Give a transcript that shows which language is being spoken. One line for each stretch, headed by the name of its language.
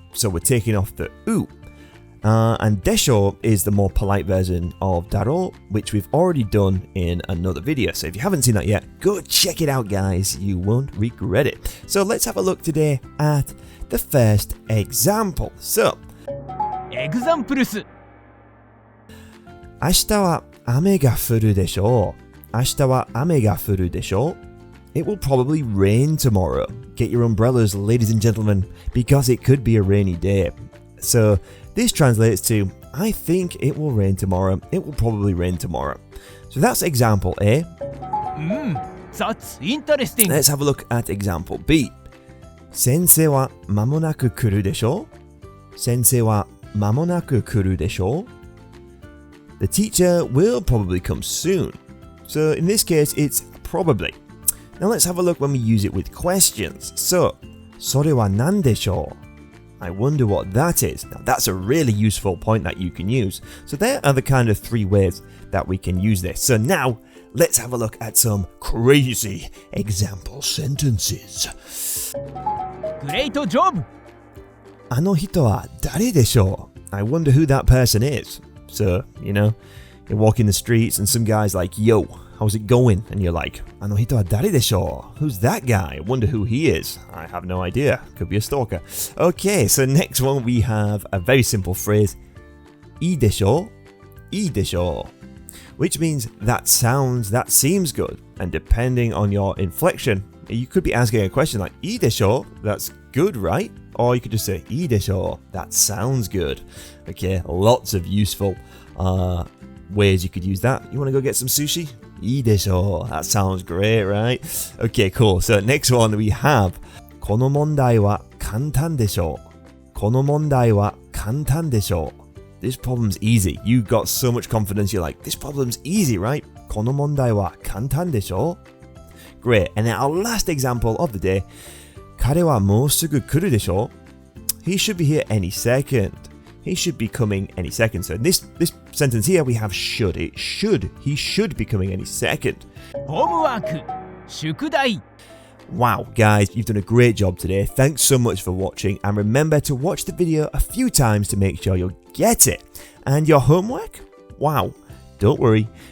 English: So we're taking off the U. And Deshou is the more polite version of daro, which we've already done in another video. So if you haven't seen that yet, go check it out guys, you won't regret it. So let's have a look today at the first example. So, Examples.
Japanese: 明日は雨が降るでしょう。明日は雨が降るでしょう。
English: It will probably rain tomorrow. Get your umbrellas, ladies and gentlemen, because it could be a rainy day. So, this translates to, I think it will rain tomorrow. It will probably rain tomorrow. So that's example A. That's interesting. Let's have a look at example B.
Japanese: 先生は間もなく来るでしょう。先生は間もなく来るでしょう。
English: The teacher will probably come soon. So in this case, it's probably. Now let's have a look when we use it with questions.
Japanese: So, それは何でしょう?
English: I wonder what that is. Now that's a really useful point that you can use. So there are the kind of three ways that we can use this. So now, let's have a look at some crazy example sentences. Great job!
Japanese: あの人は誰でしょう?
English: I wonder who that person is. So, you know, you're walking the streets and some guy's like, yo, how's it going? And you're like,
Japanese: あの人は誰でしょう?
English: Who's that guy? I wonder who he is. I have no idea. Could be a stalker. Okay, so next one we have a very simple phrase.
Japanese: いいでしょう?いいでしょう?
English: Which means that sounds, that seems good. And depending on your inflection, you could be asking a question like,
Japanese: いいでしょ?
English: That's good, right? Or you could just say,
Japanese: いいでしょ?
English: That sounds good. Okay, lots of useful ways you could use that. You want to go get some sushi?
Japanese: いいでしょ?
English: That sounds great, right? Okay, cool. So next one we have,
Japanese: この問題は簡単でしょう。この問題は簡単でしょう。
English: This problem's easy. You got so much confidence. You're like, this problem's easy, right?
Japanese: この問題は簡単でしょう?
English: Great. And then our last example of the day.
Japanese: 彼はもうすぐ来るでしょ?
English: He should be here any second. He should be coming any second. So in this sentence here we have should. It should. He should be coming any second. Homework. 宿題. Wow, guys, you've done a great job today. Thanks so much for watching. And remember to watch the video a few times to make sure you'll get it. And your homework? Wow. Don't worry.